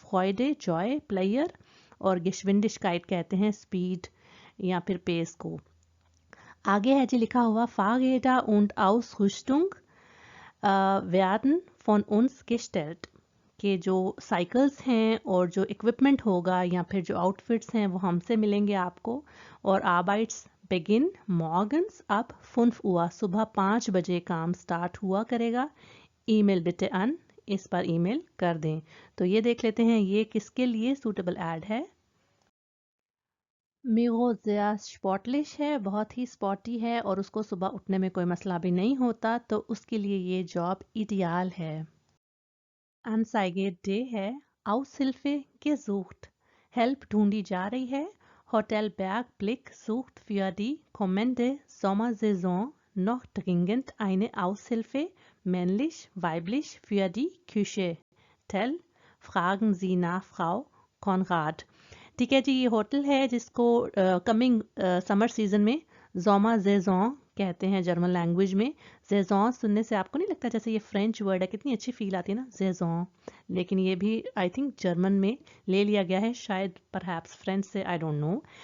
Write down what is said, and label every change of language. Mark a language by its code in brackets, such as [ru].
[hi] फ्रॉयडे Joy player और गिशविंडिशकाइट कहते हैं स्पीड या फिर पेस को. आगे है जी लिखा हुआ [de] Fahrräder und Ausrüstung werden von uns gestellt. [hi] कि जो साइकिल्स हैं और जो इक्विपमेंट होगा या फिर जो आउटफिट्स हैं वो हमसे मिलेंगे आपको. और आर्बाइट्स बेगिन मॉर्गन्स अब [de] 5 Uhr [hi] सुबह 5 बजे काम स्टार्ट हुआ करेगा. ईमेल बिटे अन, इस पर ईमेल कर दें. तो ये देख लेते हैं ये किसके लिए सूटेबल ऐड है. मीगो ज़िया स्पॉटलिश है, बहुत ही स्पॉटी है और उसको सुबह उठने में कोई मसला भी नहीं होता. तो उसके लिए ये जॉब इडियाल है. [de] Anzeige D [hi] है [de] Aushilfe gesucht. [hi] हेल्प ढूंढी जा रही है. [de] Hotel Bergblick sucht für die kommende Sommersaison noch dringend eine Aushilfe, männlich, weiblich, für die Küche. Hotel, fragen Sie nach Frau Konrad। [hi] ठीक है जी, ये होटल है जिसको कमिंग समर सीजन में जोमा जेजों कहते हैं जर्मन लैंग्वेज में। जेजों सुनने से आपको नहीं लगता जैसे ये फ्रेंच वर्ड है, कितनी अच्छी फील आती है ना जेजों, लेकिन ये भी आई थिंक जर्मन में ले लिया गया है, शायद परहैप्स फ्रेंच से, आई डोंट नो।